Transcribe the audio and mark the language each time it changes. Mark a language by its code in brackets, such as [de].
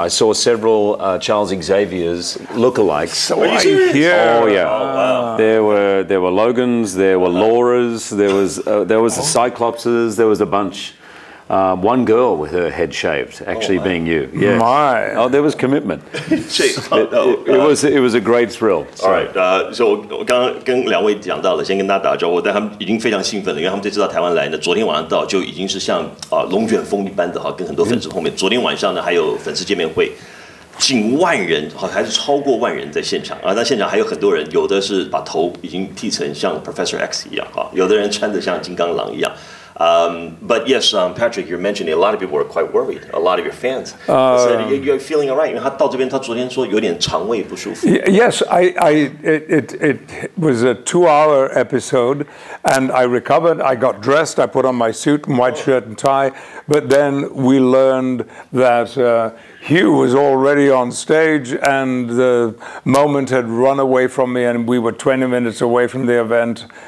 [en] I saw several Charles Xavier's lookalikes. So are you here? Oh yeah. Oh, wow. There were Logans, there were Lauras, there was the Cyclopses, there was a bunch. One girl with her head shaved, actually being you. Yeah. My. Oh, there was commitment. It was a great thrill. All right. [zh] So 我刚刚跟2位讲到了，先跟大家打个招呼，但他们已经非常兴奋了，因为他们这次到台湾来呢，昨天晚上到就已经是像龙卷风一般的跟很多粉丝碰面。昨天晚上呢还有粉丝见面会。近万人，还是超过万人在现场啊！那现场还有很多人，有的是把头已经剃成像 Professor X 一样啊，有的人穿得像金刚狼一样。 [en] But yes, Patrick, you're mentioning a lot of people were quite worried. A lot of your fans said you're feeling all right. [zh] 因为他到这边，他昨天说有点肠胃不舒服。 [en] Yes, it was a 2-hour episode, and I recovered. I got dressed. I put on my suit and white shirt and tie. But then we learned that Hugh was already on stage, and the moment had run away from me, and we were 20 minutes away from the event.